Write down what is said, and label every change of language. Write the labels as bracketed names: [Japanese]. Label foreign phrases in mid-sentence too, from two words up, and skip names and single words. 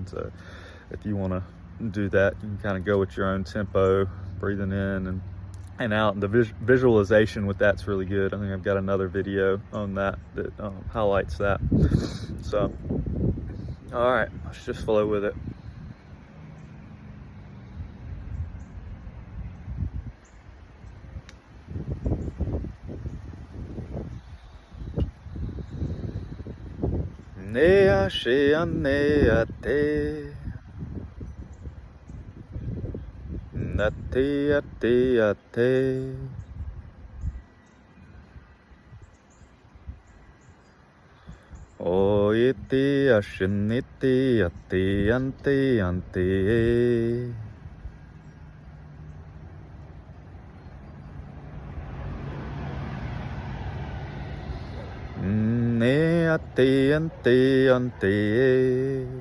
[English] So if you want to do that, you can kind of go with your own tempo, breathing in and out. And the visualization with that's really good. I think I've got another video on that highlights that. So all right, let's just flow with it. Nea shea nea te natea tea te o ite ashinite ate ante ne ante